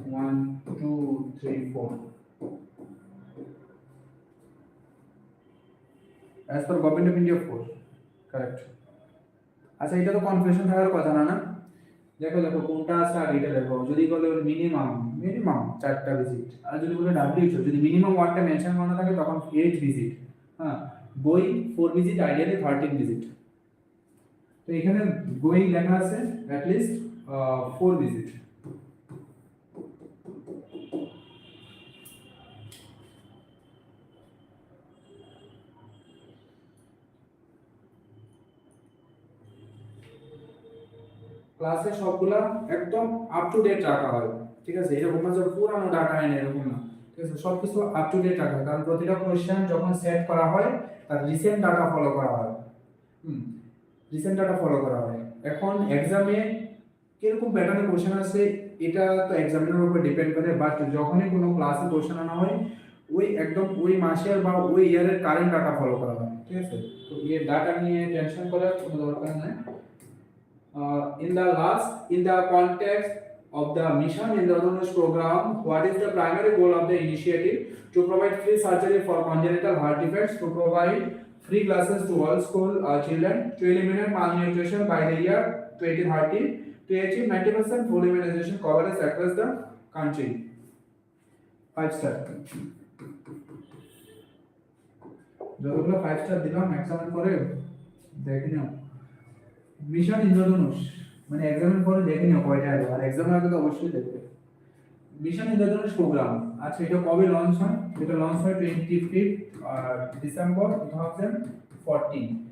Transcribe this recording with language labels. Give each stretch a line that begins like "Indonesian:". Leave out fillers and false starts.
English: 1 2 3 4 as per government of India 4, correct।
Bangla: আচ্ছা, এটা তো কনফিউশন থাকার কথা না, না? দেখো দেখো কোনটা আছে আর এটা দেখো, যদি বলে মিনিমাম 4টা ভিজিট, আর যদি বলে WHO, যদি মিনিমাম ওয়ার্ডটা মেনশন করা থাকে তখন 8 ভিজিট, হ্যাঁ, গই 4 ভিজিট, আইডিয়ালি 13 ভিজিট। তো এখানে গই লেখা আছে
English: at least 4
Bangla: ভিজিট। ক্লাসে সবগুলা একদম আপ টু ডেট রাখা হয়, ঠিক আছে, এরকম না যে পুরানো ডাটা এনে, এরকম না, ঠিক আছে, সবকিছু আপ টু ডেট রাখা হয়, কারণ প্রতিটা কোশ্চেন যখন সেট করা হয় তার রিসেন্ট ডাটা ফলো করা হয়, রিসেন্ট ডাটা ফলো করা হয়। এখন এক্সামে কিরকম প্যাটার্নে কোশ্চেন আসে এটা তো এক্সামিনের উপর ডিপেন্ড করে, বাট যখনই কোনো ক্লাসে কোশ্চেন আনা হয় ওই একদম ওই মাসের বা ওই ইয়ারের কারেন্ট ডাটা ফলো করা হয়, ঠিক আছে। তো এই ডাটা নিয়ে টেনশন করার কোনো দরকার নাই।
English: In the context of the Mission Indradhanush program, what is the primary goal of the initiative? To provide free surgery for congenital heart defects, to provide free classes to all school children, to eliminate malnutrition by the year 2030, to achieve 90% full immunization coverage across the country।
Bangla: 5 star যতগুলো 5 star দিলাম এক্সামের পরে দেখে নাও। Mission ইন্দ্রধনুষ মানে এক্সামের পরে দেখে নিও কয়টা আসবে, আর এক্সামের আগে তো অবশ্যই দেখবে। মিশন ইন্দ্রধনুষ প্রোগ্রাম, আচ্ছা এটা কবে লঞ্চ হয়? এটা লঞ্চ হয় 25 ডিসেম্বর 2014।